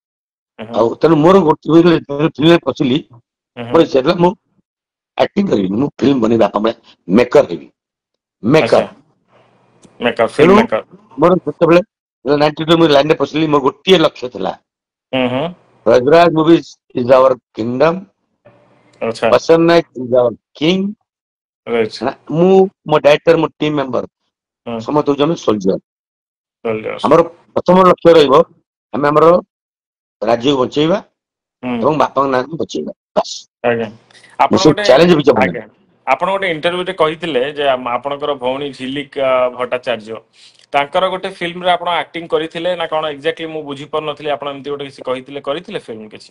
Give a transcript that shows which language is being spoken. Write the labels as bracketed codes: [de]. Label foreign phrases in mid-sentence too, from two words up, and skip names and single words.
[or] ହଁ ଆଉ ତେଣୁ ମୋର ଗୋଟେ ଫିଲ୍ମରେ ପଶିଲି, ହଁ ମୋର ଇଚ୍ଛା ଥିଲା ମୁଁ ଆକ୍ଟିଂ କରିବିନି, ମୁଁ ଫିଲ୍ମ ବନେଇବି, ବାପା ମା ମେକର ହେବି, ଆଚ୍ଛା ମେକର। [en] makeup film [or] ତେଣୁ ମେକଅପ୍ ମୋର ସେତେବେଳେ 92 ମୁଁ ଲାଇନରେ ପଶିଲି, ମୋର ଗୋଟିଏ ଲକ୍ଷ୍ୟ ଥିଲା, ହୁଁ [en] Rajraj movies is our kingdom, [or] ଆଚ୍ଛା [en] Basan Naik is our king। [or] ରାଇଟ୍ ମୁଁ, ମୋ ଡାଇରେକ୍ଟର, ମୋ [en] team member [or] ହୁଁ ସମସ୍ତେ ହଉଛନ୍ତି ସୋଲଜର। ସୋଲ୍ଜର୍ସ ଆମର ପ୍ରଥମ ଲକ୍ଷ୍ୟ ରହିବ, ଆମେ ଆମର ରାଜ୍ୟକୁ ବଞ୍ଚେଇବା ହୁଁ ଏବଂ ବାପାଙ୍କ ନାଁକୁ ବଞ୍ଚେଇବା, ବାସ୍। ଆଜ୍ଞା। ମୁଁ ଆପଣ ସେ ଗୋଟେ ଚ୍ୟାଲେଞ୍ଜ ବିଜୟ ବନାଏ। ଆଜ୍ଞା ଆପଣ ଗୋଟେ ଇଣ୍ଟରଭ୍ୟୁରେ କହିଥିଲେ ଯେ ଆପଣଙ୍କର ଭଉଣୀ ଝିଲିକ ଭଟ୍ଟାଚାର୍ଯ୍ୟ ତାଙ୍କର ଗୋଟେ ଫିଲ୍ମରେ ଆପଣ ଆକ୍ଟିଂ କରିଥିଲେ ନା କଣ ଏକ୍ଜାକ୍ଟଲି ମୁଁ ବୁଝିପାରୁନଥିଲି, ଆପଣ ଏମିତି ଗୋଟେ କିଛି କହିଥିଲେ, କରିଥିଲେ ଫିଲ୍ମ କିଛି?